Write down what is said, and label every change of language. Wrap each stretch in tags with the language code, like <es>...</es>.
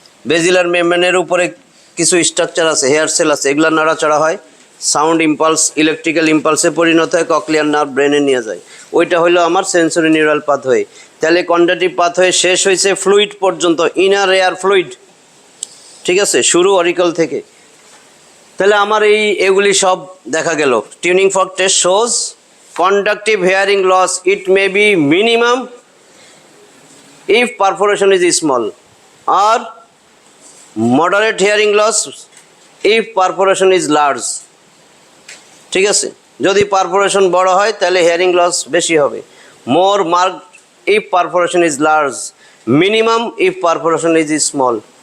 <bn>বেজিলার মেমব্রেনের উপরে কিছু স্ট্রাকচার আছে, হেয়ার সেল আছে, এগুলো নড়াচড়া হয়, সাউন্ড ইম্পালস ইলেকট্রিক্যাল ইম্পালসে পরিণত হয়, ককলিয়ার নার্ভ ব্রেনে নিয়ে যায়। ওইটা হলো আমার সেন্সরি নিউরাল পাথওয়ে। তাহলে কন্ডাক্টিভ পাথওয়ে শেষ হয়েছে ফ্লুইড পর্যন্ত, ইনার এয়ার ফ্লুইড, ঠিক আছে, শুরু অরিকল থেকে। তাহলে আমার এগুলি সব দেখা গেল।</bn> <en>Tuning fork test shows conductive hearing loss, it may be minimum if perforation is small, or moderate hearing loss if perforation is large।</en> <bn>ঠিক আছে, যদি পারফোরেশন বড় হয় তাহলে হিয়ারিং লস বেশি হবে।</bn> <en>More marked if perforation is large, minimum if perforation is small।</en>